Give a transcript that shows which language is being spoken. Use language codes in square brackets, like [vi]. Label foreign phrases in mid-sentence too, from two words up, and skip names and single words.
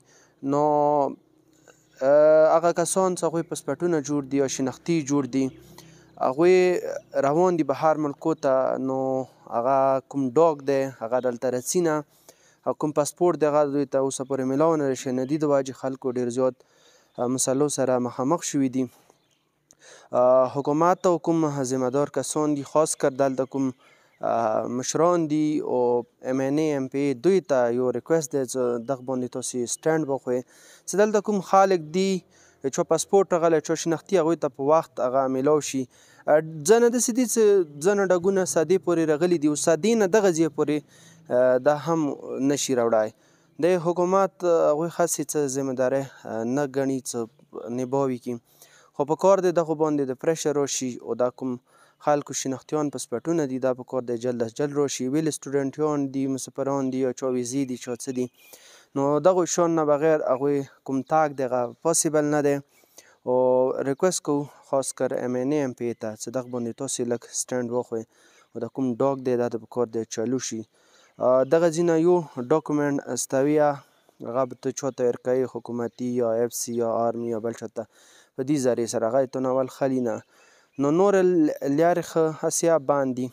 [ps] نو هغه کسان چې هغوی پاسپورټونه جوړ دي یا شناختي جوړ دي، هغوی روان دي بهر ملکو ته، نو هغه کوم ډاګ دی هغه دلته رسي نه، او کوم پاسپورټ دی هغه دوی ته اوسه پورې میلاو نه شوی. د دې د وجې خلکو ډېر زیات مسلو سره مخامخ شوي دي. حکومت او کوم ذمه دار کسان دي، خاص کر دلته کوم مشران دي او ام این ای ام پی ای، دوی ته یو ریکویسټ دی چې دغه باندې تاسې سټینډ وخوئ چې دلته کوم خلک دي چا پاسپورټ راغلی، چا شناختي، هغوی ته په وخت هغه میلاو شي. ځنه داسې دي چې ځنه ډاګونه سادې پورې راغلي دي، او سادې نه دغه ځای پورې دا هم نشي راوړی. د حکومت هغوی خاصې څه ذمه دارۍ نه ګڼي چې نباوي کړي، خو په کار دی دغو باندې د پریشر راشي او دا کوم خلکو شناختیان پاسپورټونه دي دا په کار دی [ur] جلد از جلد [ps] راشي. ویل سټوډنټیان دي، مسافران دي، یا چا ویزې دي، چا څه دي، نو دغو شیانو نه بغیر هغوی کوم تګ دی هغه پاسیبل نه دی. او ریکویسټ کوو خاص کر ام این ای ام پی ای ته چې دغه باندې تاسې لږ سټینډ وخوئ او دا کوم ډاګ دی دا د په کار دی چالو شي. دغه ځینه یو ډاکومنټ استوي، هغه به ته چاته ورکوي، حکومتي یا اف سی یا آرمي یا بل چاته، په دې ذریعې سره هغه یې تونول خلي نه. نو نور لارې ښه هسې یا بند دي.